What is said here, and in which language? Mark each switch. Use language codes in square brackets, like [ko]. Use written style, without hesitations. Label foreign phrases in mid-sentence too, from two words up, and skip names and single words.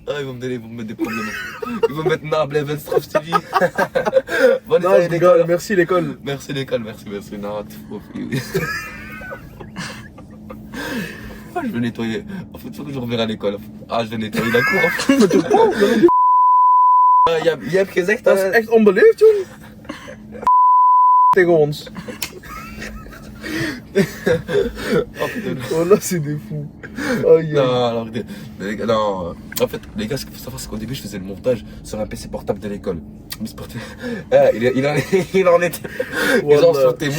[fr] Ah, ils vont me mettre des problèmes. Ils vont me mettre Nable, Evenstraff TV. Bonne Non, année, je rigole. Merci l'école. Merci l'école, merci. Non, t'es fou. Ah, je vais nettoyer. En fait, il faut que je revienne à l'école. Ah, je vais nettoyer la cour. Il y a gezegd. [nl] Dat is echt onbeleefd, joh. Tegen ons. [fr] Oh, putain. Oh là, c'est des fous. Aïe, Non, aïe. alors, non. En fait, les gars, ce qu'il faut savoir, c'est qu'au début, je faisais le montage sur un PC portable de l'école. Mais c'est porté- Ah, il en était. Ils en sont témoins.